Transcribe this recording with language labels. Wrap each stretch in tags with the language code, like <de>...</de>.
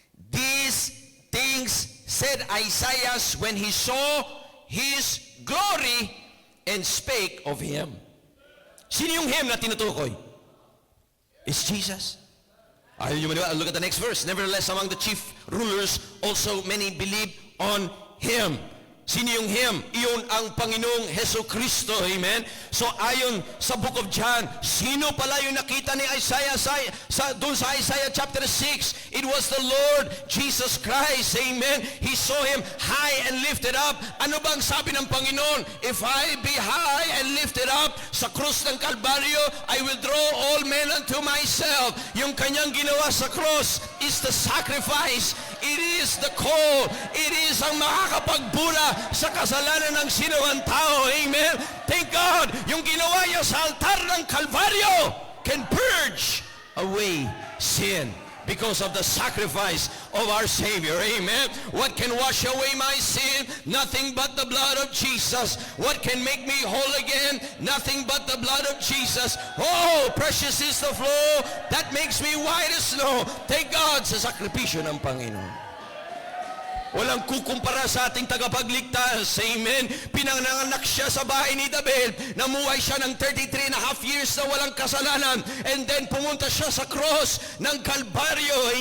<en>These things said Isaiah when he saw his glory, and spake of him.</en> <tl>Sino yung him na tinutukoy?</tl> <en>It's Jesus.</en> <tl>Ayaw nyo maniwala?</tl> <en>Look at the next verse. Nevertheless, among the chief rulers, also many believed on him.</en> <tl>Sino yung him? Iyon ang Panginoong Heso Kristo. Amen? So ayon sa book of John, sino pala yung nakita ni Isaiah doon sa Isaiah chapter 6?</tl> <en>It was the Lord Jesus Christ. Amen? He saw him high and lifted up.</en> <tl>Ano bang sabi ng Panginoon?</tl> <en>If I be high and lifted up</en> <tl>sa krus ng Kalbaryo,</tl> <en>I will draw all men unto myself.</en> <tl>Yung kanyang ginawa sa cross</tl> <en>is the sacrifice. It is the call. It is</en> <tl>ang makakapagbura sa kasalanan ng sinuman tao.</tl> <en>Amen? Thank God,</en> <tl>yung ginawa niya sa altar ng Kalbaryo</tl> <en>can purge away sin because of the sacrifice of our Savior. Amen? What can wash away my sin? Nothing but the blood of Jesus. What can make me whole again? Nothing but the blood of Jesus. Oh, precious is the flow that makes me white as snow. Thank God</en> <tl>sa sakripisyo ng Panginoon. Walang kukumpara sa ating tagapagligtas. Amen. Pinanganak siya sa bahay ni David. Namuhay siya ng 33 and a half years na walang kasalanan. And then pumunta siya sa cross ng Kalbaryo.</tl>